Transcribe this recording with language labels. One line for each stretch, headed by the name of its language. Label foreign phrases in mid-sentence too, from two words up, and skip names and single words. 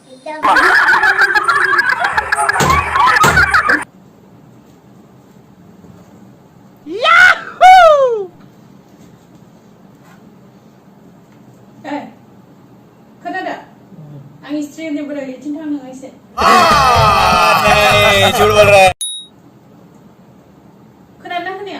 Bodo: खोनादों? आं स्ट्रीमनि बोरै इथिं थांनो एसे
Hindi: नहीं झूठ बोल रहा है
Bodo: खोनादोंना खोनाया?